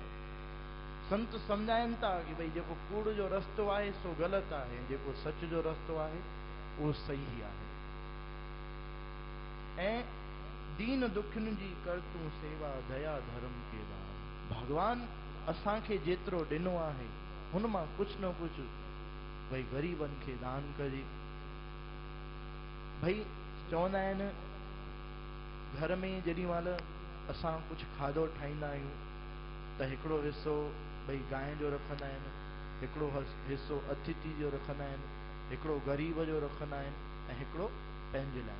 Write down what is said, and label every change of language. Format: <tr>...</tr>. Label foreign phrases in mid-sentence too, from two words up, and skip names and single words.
<sd>संत समझाइनि था कि भई जेको कूड़ जो रस्तो आहे सो ग़लति आहे, जेको सच जो रस्तो आहे उहो सही आहे। ऐं दीन दुखियन जी कर तूं सेवा, दया धर्म के दान। भगवान असांखे जेतिरो ॾिनो आहे हुन मां कुझु न कुझु भई ग़रीबनि खे दान कजे। भई चवंदा आहिनि घर में जेॾी महिल असां कुझु खाधो ठाहींदा आहियूं त हिकिड़ो हिसो भई गांइ जो रखंदा आहिनि, हिकिड़ो हिसो अतिथि जो रखंदा आहिनि, हिकिड़ो ग़रीब जो रखंदा आहिनि ऐं हिकिड़ो पंहिंजे लाइ।</sd>